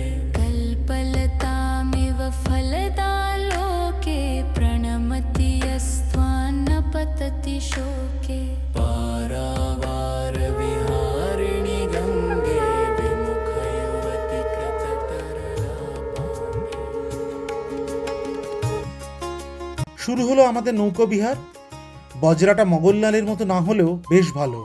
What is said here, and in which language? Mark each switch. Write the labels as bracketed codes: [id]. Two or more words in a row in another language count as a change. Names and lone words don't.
[sa] कल्पलतामिव फलदालोके, प्रणमति यस्त्वान्न पतति शोके। पारावारविहारिणि गङ्गे, विमुखयुवति कृततरलापाङ्गे। [bn] শুরু হলো আমাদের নৌকো বিহার। বজরাটা মগললালের মতো না হলেও বেশ ভালো।